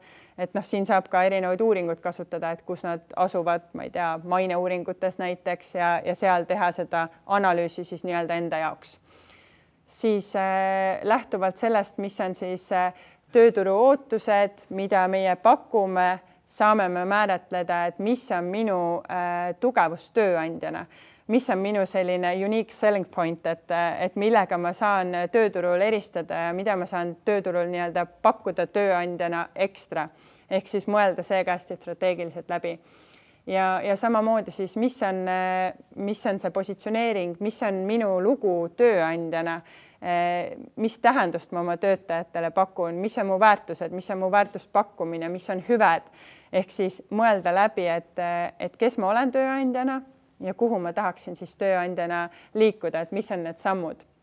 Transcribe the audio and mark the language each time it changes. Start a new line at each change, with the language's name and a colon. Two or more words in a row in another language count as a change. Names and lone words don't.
Estonian: Et siin saab ka erinevaid uuringuid kasutada, et kus nad asuvad, ma ei tea, maineuuringutes näiteks ja seal teha seda analüüsi siis nii-öelda enda jaoks. Siis lähtuvalt sellest, mis on siis tööturu ootused, mida meie pakume, saame me määratleda, et mis on minu tugevus tööandjana, mis on minu selline
English: unique selling point,
Estonian: et millega ma saan tööturul eristada ja mida ma saan tööturul nii-öelda pakkuda tööandjana ekstra, ehk siis mõelda see ka hästi strateegiliselt läbi. Ja samamoodi siis, mis on see positsioneering, mis on minu lugu tööandjana, mis tähendust ma oma töötajatele pakun, mis on mu väärtused, mis on mu väärtuspakkumine, mis on hüved, ehk siis mõelda läbi, et kes ma olen tööandjana ja kuhu ma tahaksin siis tööandjana liikuda, et mis on need sammud.